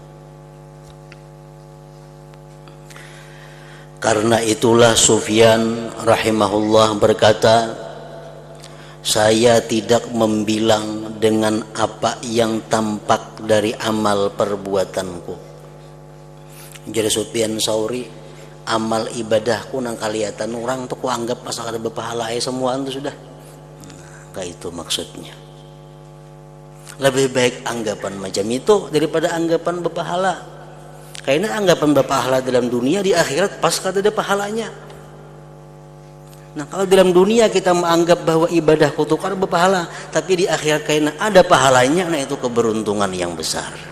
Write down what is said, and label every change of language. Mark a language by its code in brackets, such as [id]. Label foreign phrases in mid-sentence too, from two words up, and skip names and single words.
[id] Karena itulah Sufyan rahimahullah berkata, saya tidak membilang dengan apa yang tampak dari amal perbuatanku. Jadi Sufyan Sauri, [bjn] amal ibadahku nang kaliatan orang tuh ku anggap masa kada berpahala semua itu sudah. [id] Nah, kayak itu maksudnya. Lebih baik anggapan macam itu daripada anggapan berpahala. [bjn] Karena anggapan berpahala dalam dunia, di akhirat pas kada ada pahalanya. [id] Nah, kalau dalam dunia kita menganggap bahwa ibadah kutukar berpahala, tapi di akhirat karena ada pahalanya, nah itu keberuntungan yang besar.